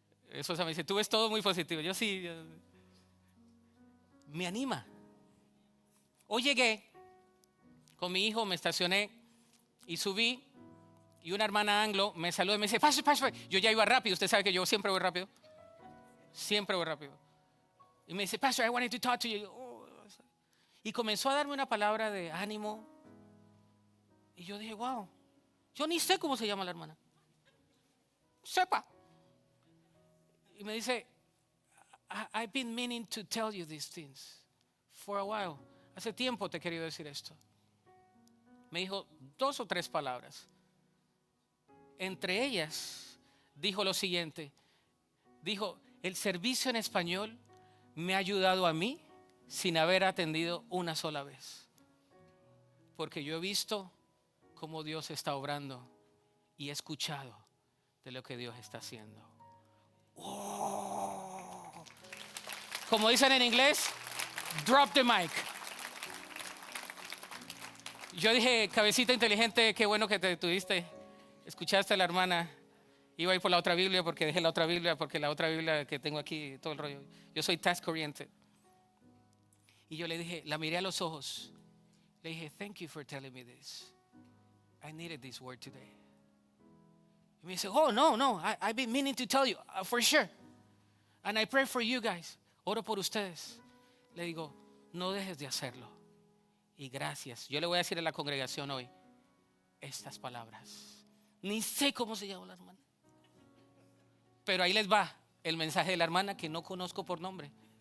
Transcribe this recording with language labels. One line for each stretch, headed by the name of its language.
Spanish: Eso se me dice, tú ves todo muy positivo. Yo sí, me anima. Hoy llegué con mi hijo, me estacioné y subí. Y una hermana anglo me saludó y me dice, pase. Yo ya iba rápido, usted sabe que yo siempre voy rápido. Siempre voy rápido. Y me dice,
English: Pastor, I wanted to talk to you.
Spanish: Y comenzó a darme una palabra de ánimo. Y yo dije, wow, yo ni sé cómo se llama la hermana. Sepa. Y me dice,
English: I've been meaning to tell you these things for a while.
Spanish: Hace tiempo te he querido decir esto. Me dijo 2 o 3 palabras. Entre ellas, dijo lo siguiente. Dijo, el servicio en español me ha ayudado a mí sin haber atendido una sola vez. Porque yo he visto cómo Dios está obrando y he escuchado de lo que Dios está haciendo. Oh. Como dicen en inglés,
English: drop the mic.
Spanish: Yo dije, cabecita inteligente, qué bueno que te detuviste. Escuchaste a la hermana. Iba a ir por la otra Biblia porque dejé la otra Biblia, porque la otra Biblia que tengo aquí, todo el rollo. Yo soy
English: task oriented.
Spanish: Y yo le dije, la miré a los ojos. Le dije,
English: thank you for telling me this. I needed this word today.
Spanish: Y me dice,
English: oh, no, I've been meaning to tell you, for sure. And I pray for you guys.
Spanish: Oro por ustedes. Le digo, no dejes de hacerlo. Y gracias. Yo le voy a decir a la congregación hoy estas palabras. Ni sé cómo se llama la hermana. Pero ahí les va el mensaje de la hermana que no conozco por nombre.